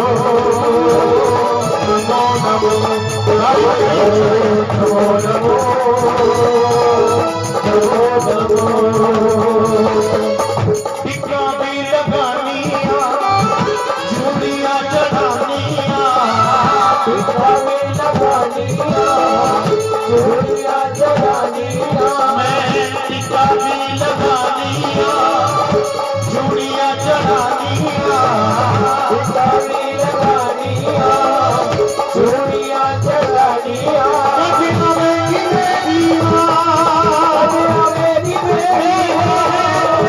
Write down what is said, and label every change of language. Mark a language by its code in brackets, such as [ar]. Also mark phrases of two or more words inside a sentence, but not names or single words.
[sa] नमो नमो नमो नमो नमो नमो। [pa] ਟਿੱਕਾ ਭੀ ਲਗਾਨੀਆ, ਚੂੜੀਆਂ ਚੜ੍ਹਾਨੀਆ, ਟਿੱਕਾ ਭੀ ਲਗਾਨੀਆ, ਚੂੜੀਆਂ ਚੜ੍ਹਾਨੀਆ, ਮੈਂ ਟਿੱਕਾ ਭੀ ਲਗਾਨੀਆ, ਚੂੜੀਆਂ ਚੜ੍ਹਾਨੀਆ, ਟਿੱਕਾ ਭੀ ਲਗਾਨੀਆ, ਚੂੜੀਆਂ ਚੜ੍ਹਾਨੀਆ। ਮੇਰੀ ਮਾਂ, ਮੇਰੀ